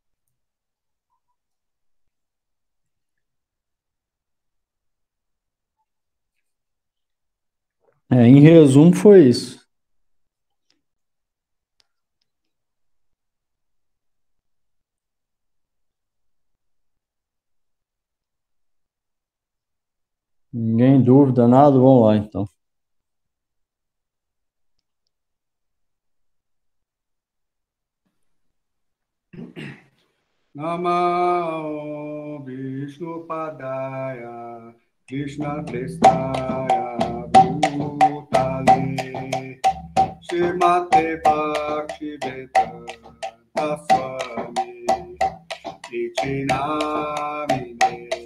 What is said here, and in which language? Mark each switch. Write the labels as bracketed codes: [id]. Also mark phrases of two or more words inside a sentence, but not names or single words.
[pt] Em resumo, foi isso. Ninguém dúvida, nada? Vamos lá, então. [sa] नमो विष्णु पादाय कृष्ण प्रेष्ठाय भूतले श्रीमते भक्तिवेदान्त स्वामी इति नामिने.